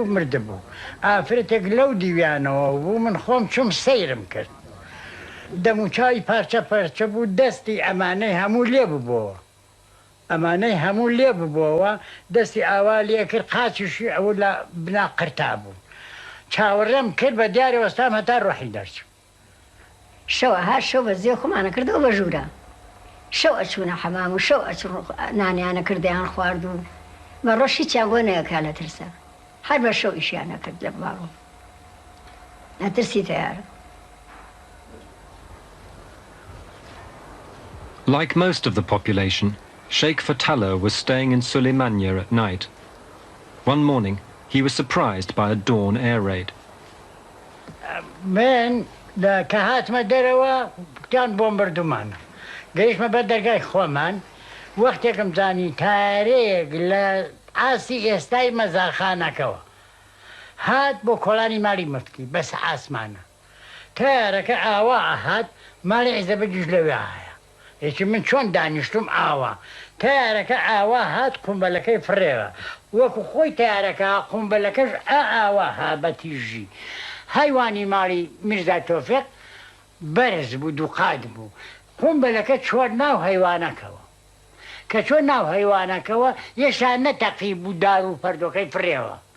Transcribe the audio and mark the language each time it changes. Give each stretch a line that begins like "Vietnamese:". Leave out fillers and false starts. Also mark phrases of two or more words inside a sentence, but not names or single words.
Central Kurdish: مردە بوو ئافرەتێک لەو دیویانەوە بوو من خۆم چوم سەیرم کرد دەموچاوی پارچە پەرچە بوو دەستی ئەمانەی هەموو لێ ببووەوە ئەمانەی هەموو لێ ببووەوە دەستی ئاوا لێ کرد قاچیشی ئەوە لە بنا قرتا بوو چاوەڕێم کرد بە دیارە وەستام هەتا ڕۆحی دەرچوو شەوە هەر شەو بە زێ خۆمانە کردەوە بە ژوورە شەو ئەچوونە حەمام و شەو ئەچ نانیانە کردیان خوارد و بە ڕۆژی چیان بۆ نەیەکا لە ترسە هەر بە شەو ئیشیان نەکرد لە باڵۆ نەترسی تیارە.
English: Like most of the population, Sheikh Fatala was staying in Suleymania at night. One morning, he was surprised by a dawn air raid.
Central Kurdish: من کە هاتمە دەرەوە کتان بۆمبەردومانە گەیشتمە بەر دەرگای خۆمان وەختێکم زانی تارەیەک لە ئاسی ئێستای مەزاخانەکەەوە هات بۆ کۆڵانی ماڵی مفتی بەس ئاسمانە تارەکە ئاوا ئەهات ماڵی عیزە بەگیش لەوێ هەیە هیچی من چۆن دانیشتم ئاوا تارەکە ئاوا هات قومبەلەکەی فڕێوە وەکو خۆی تارەکە قومبەلەکەش ئاوا ها بەتیژی هەیوانی ماڵی میرزا تۆفیق بەرز بوو دووقات بوو قومبەلەکە چۆر ناو هەیوانەکەەوە کە چۆن ناو هەیوانەکەەوە یەشان نەتەقی بوو دار و پەردۆکەی فرێوە